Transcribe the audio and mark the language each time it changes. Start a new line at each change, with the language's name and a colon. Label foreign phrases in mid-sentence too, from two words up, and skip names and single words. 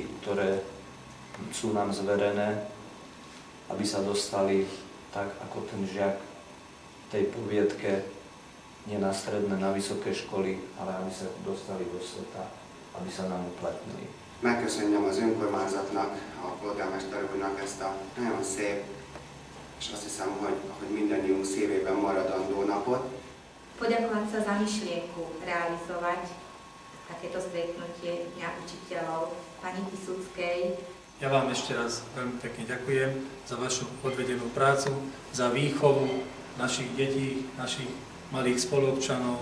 Slovak: ktoré sú nám zverené, aby sa dostali tak ako ten žiak v tej poviedke nie na stredné, na vysoké školy, ale aby sa dostali do sveta, aby sa nám uplatnili.
Hungarian: Megköszönjem az önkormányzatnak, a polgármester úrnak ezt a nagyon szép, és azt hiszem, hogy mindannyiunk szívében maradandó napot.
Slovak: Poďakovať sa za myšlienku realizovať takéto stretnutie Dňa učiteľov pani Kisuckej. Ja vám ešte raz veľmi pekne ďakujem za vašu odvedenú prácu, za výchovu našich detí, našich malých spoluobčanov.